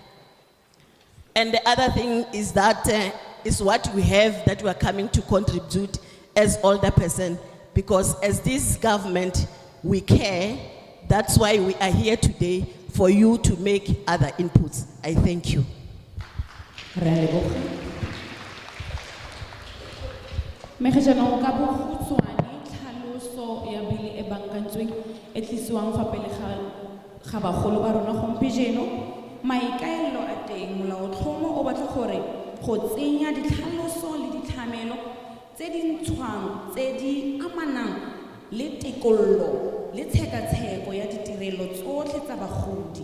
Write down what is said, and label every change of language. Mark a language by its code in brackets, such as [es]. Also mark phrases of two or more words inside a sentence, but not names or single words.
[en] And the other thing is that is what we have that we are coming to contribute as older person, because as this government, we care. That's why we are here today, for you to make other inputs. I thank you. [tn] Megajanong ka bokgutshwane tlhaloso ya bili e bankantsweng e tlisiwang fa pele ga bagolo ba rona gompieno. Maikaelelo a teng molaotlhomo o batla gore go tsenya ditlhaloso le ditlhamelo tse di ntshwang tse di amanang le tikollo le tshekatsheko ya ditirelo tsotlhe tsa bagodi.